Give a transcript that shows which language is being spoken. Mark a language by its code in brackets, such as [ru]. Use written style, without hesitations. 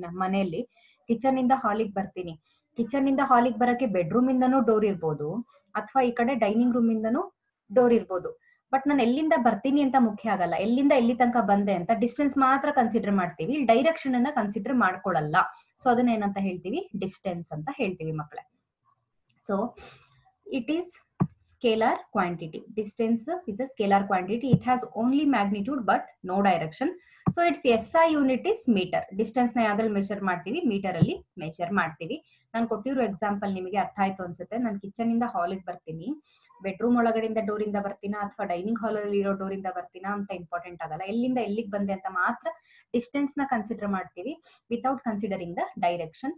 [kn] ನಮ್ಮ ಮನೆಯಲ್ಲಿ ಕಿಚನ್ ಇಂದ ಹಾಲಿಗೆ ಬರ್ತೀನಿ. ಕಿಚನ್ ಇಂದ ಹಾಲಿಗೆ ಬರಕ್ಕೆ ಬೆಡ್ರೂಮ್ ಇಂದನೂ ಡೋರ್ ಇರ್ಬೋದು, ಅಥವಾ ಈ ಕಡೆ ಡೈನಿಂಗ್ ರೂಮ್ ಇಂದನೂ ಡೋರ್ ಇರ್ಬೋದು. ಬಟ್ ನಾನು ಎಲ್ಲಿಂದ ಬರ್ತೀನಿ ಅಂತ ಮುಖ್ಯ ಆಗಲ್ಲ, ಎಲ್ಲಿಂದ ಎಲ್ಲಿ ತನಕ ಬಂದೆ ಅಂತ ಡಿಸ್ಟೆನ್ಸ್ ಮಾತ್ರ ಕನ್ಸಿಡರ್ ಮಾಡ್ತೀವಿ, ಡೈರೆಕ್ಷನ್ ಅನ್ನ ಕನ್ಸಿಡರ್ ಮಾಡ್ಕೊಳ್ಳಲ್ಲ. ಸೊ ಅದನ್ನ ಏನಂತ ಹೇಳ್ತೀವಿ? ಡಿಸ್ಟೆನ್ಸ್ ಅಂತ ಹೇಳ್ತೀವಿ ಮಕ್ಕಳೇ. [en] So it is scalar quantity. Distance is a scalar quantity. It has only magnitude but no direction. So its SI unit is meter. [kn] Distance ನ ಯಾವ್ದ್ರಲ್ಲಿ ಮೆಷರ್ ಮಾಡ್ತೀವಿ? ಮೀಟರ್ ಅಲ್ಲಿ ಮೆಷರ್ ಮಾಡ್ತೀವಿ. ನಾನು ಕೊಟ್ಟಿರೋ ಎಕ್ಸಾಂಪಲ್ ನಿಮಗೆ ಅರ್ಥ ಆಯ್ತು ಅನ್ಸುತ್ತೆ. ನಾನು ಕಿಚನ್ ಇಂದ ಹಾಲಿಗೆ ಬರ್ತೀನಿ, ಬೆಡ್ರೂಮ್ ಒಳಗಡೆಯಿಂದ ಡೋರ್ ಇಂದ ಬರ್ತೀನಾ ಅಥವಾ ಡೈನಿಂಗ್ ಹಾಲ್ ಅಲ್ಲಿ ಇರೋ ಡೋರ್ ಇಂದ ಬರ್ತೀನಾ ಅಂತ ಇಂಪಾರ್ಟೆಂಟ್ ಆಗಲ್ಲ. ಎಲ್ಲಿಂದ ಎಲ್ಲಿಗೆ ಬಂದೆ ಅಂತ ಮಾತ್ರ ಡಿಸ್ಟೆನ್ಸ್ ನ ಕನ್ಸಿಡರ್ ಮಾಡ್ತೀವಿ, [en] Without considering the direction.